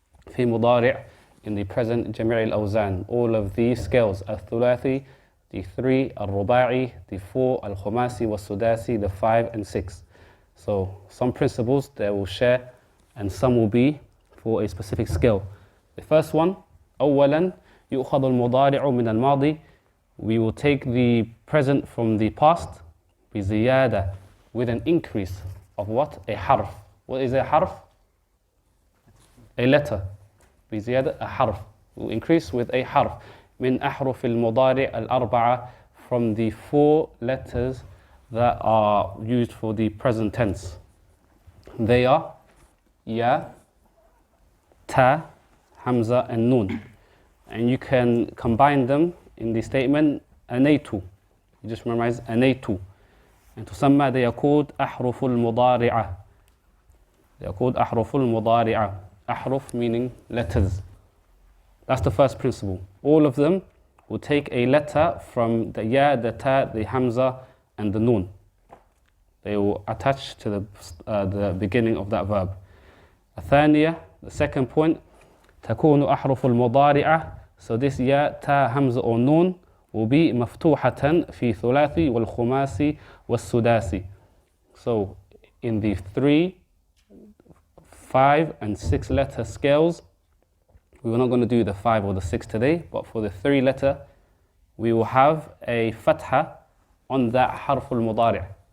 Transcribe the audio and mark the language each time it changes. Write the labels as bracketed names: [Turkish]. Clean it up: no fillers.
[Arabic] في مضارع, [English] in the present [Arabic] جميع الأوزان, [English] all of the scales. [Arabic] الثلاثي, [English] the 3, [Arabic] الرباعي, [English] the 4, [Arabic] الخماسي والسداسي, [English] the 5 and 6. So some principles they will share and some will be for a specific scale. The first one, [Arabic] أولا يؤخذ المضارع من الماضي. [English] We will take the present from the past [Arabic] بزيادة, [English] with an increase of what? A harf. What is a harf? A letter. [Arabic] بزيادة, [English] a harf. We will increase with a harf. [Arabic] من أحرف المضارع الأربعة, [English] from the 4 letters that are used for the present tense. They are ya, ta, hamza and nun. And you can combine them in the statement أنيت. You just memorize أنيت. And [Arabic] تسمى, [English] they are called [Arabic] أحرف المضارعة. [English] They are called [Arabic] أحرف المضارعة. [English] أحرف meaning letters. That's the first principle. All of them will take a letter from the ya, the ta, the hamza and the nun. They will attach to the beginning of that verb. [Arabic] الثانية, [English] the second point, [Arabic] تكون أحرف المضارعة. [English] So this ya, ta, hamza or nun will be [Arabic] مفتوحة في ثلاثي والخماسي والسداسي. [English] So in the 3, 5 and 6 letter scales, we're not going to do the 5 or the 6 today, but for the 3 letter, we will have a fatha on that harf al-mudari'.